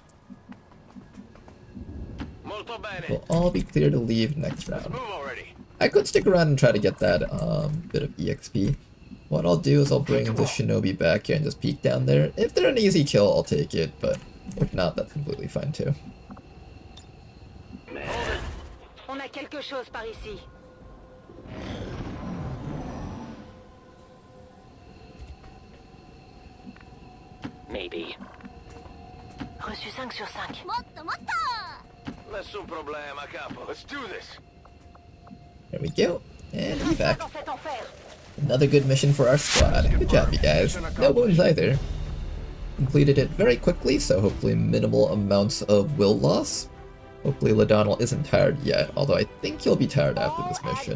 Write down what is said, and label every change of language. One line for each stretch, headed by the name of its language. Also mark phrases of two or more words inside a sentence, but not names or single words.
English: We'll all be clear to leave next round. I could stick around and try to get that bit of EXP. What I'll do is I'll bring the Shinobi back here and just peek down there. If they're an easy kill, I'll take it, but if not, that's completely fine too.
French: On a quelque chose par ici.
English: Maybe.
French: Reçu 5 sur 5.
Japanese: Motto, motto!
Italian: Nessun problema, capo.
English: Let's do this. There we go. And evac. Another good mission for our squad. Good job, you guys. No wounds either. Completed it very quickly, so hopefully minimal amounts of will loss. Hopefully Ladonal isn't tired yet, although I think he'll be tired after this mission.